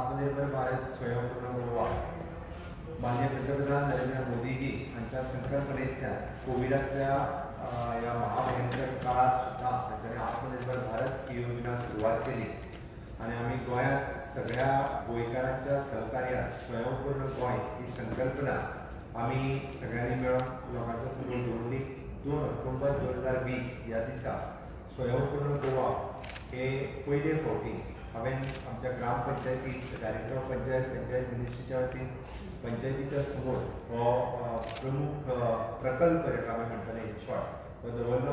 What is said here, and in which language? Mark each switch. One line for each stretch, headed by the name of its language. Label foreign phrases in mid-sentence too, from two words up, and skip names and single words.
Marathi: आत्मनिर्भर भारत स्वयंपूर्ण गोवा माननीय पंतप्रधान नरेंद्र मोदीजी यांच्या संकल्पनेतल्या कोविडातल्या या महाभयंकर काळात सुद्धा त्यांनी आत्मनिर्भर भारत ही योजना सुरुवात केली आणि आम्ही गोंयात सगळ्या गोंयकारांच्या सहकार्यात स्वयंपूर्ण गोंय ही संकल्पना आम्ही सगळ्यांनी मिळून लोकांच्या समोर दवरली.
Konkani: 2 ऑक्टोबर 2020 ह्या दिसा स्वयंपूर्ण गोवा हे पयले फावटी हांवें आमच्या ग्रामपंचायतीत
English: Director of Panchayat
Konkani: मिनिस्ट्रीच्या वतीन पंचायतीच्या समोर हो प्रमुख प्रकल्प जाका आमी म्हणटले
English: in short
Konkani: तो दवरलो.